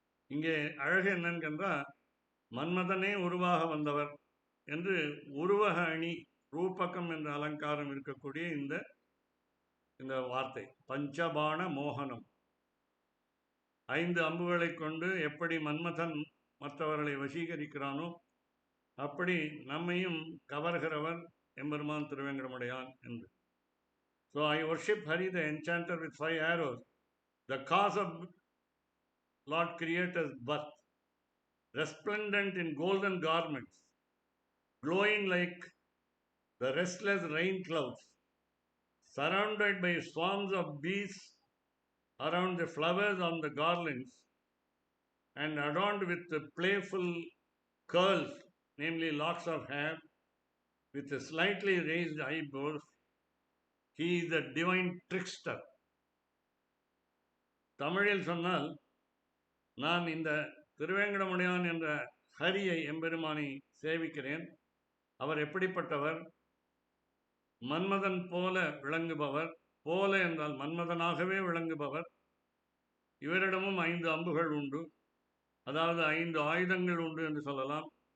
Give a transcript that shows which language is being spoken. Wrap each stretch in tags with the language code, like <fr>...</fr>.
<ta>இங்கே அழகு என்னன்னு என்றால், மன்மதனே உருவாக வந்தவர் என்று உருவக அணி ரூபகம் என்ற அலங்காரம் இருக்கக்கூடிய இந்த வார்த்தை பஞ்சபாண மோகனம். 5 அம்புகளை கொண்டு எப்படி மன்மதன் மற்றவர்களை வசீகரிக்கிறானோ அப்படி நம்மையும் கவர்கிறவர் எம்பெருமான் திருவேங்கடமுடையான் என்று.</ta> <en>So I worship Hari the enchanter with 5 arrows, the cause of Lord Creator's birth, resplendent in golden garments, glowing like the restless rain clouds, surrounded by swarms of bees around the flowers on the garlands, and adorned with the playful curls, namely locks of hair, with a slightly raised eyebrows. He is the divine trickster.</en> <ta>தமிழில் சொன்னால், நான் இந்த திருவேங்கடமுடையான் என்ற ஹரியை எம்பெருமானை சேவிக்கிறேன். அவர் எப்படிப்பட்டவர்? மன்மதன் போல விளங்குபவர். போல என்றால் மன்மதனாகவே விளங்குபவர். இவரிடமும் 5 அம்புகள் உண்டு, அதாவது 5 ஆயுதங்கள் உண்டு என்று சொல்லலாம்.</ta>